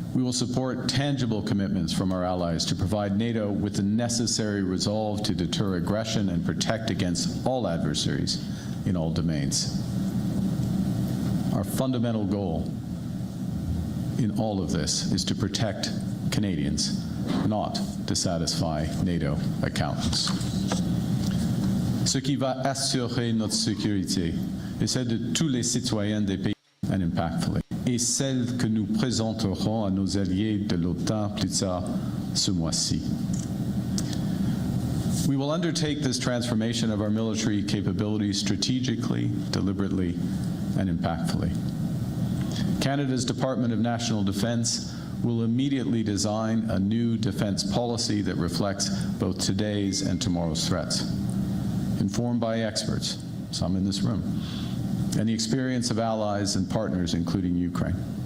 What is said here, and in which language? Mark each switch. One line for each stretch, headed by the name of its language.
English: We will support tangible commitments from our allies to provide NATO with the necessary resolve to deter aggression and protect against all adversaries in all domains. Our fundamental goal in all of this is to protect Canadians, not to satisfy NATO accountants.
French: Ce qui va assurer notre sécurité est celle de tous les citoyens des pays
English: and impactfully,
French: et celle que nous présenterons à nos alliés de l'OTAN plus tard ce mois-ci.
English: We will undertake this transformation of our military capabilities strategically, deliberately, and impactfully. Canada's Department of National Defence will immediately design a new defense policy that reflects both today's and tomorrow's threats, informed by experts, some in this room, and the experience of allies and partners, including Ukraine.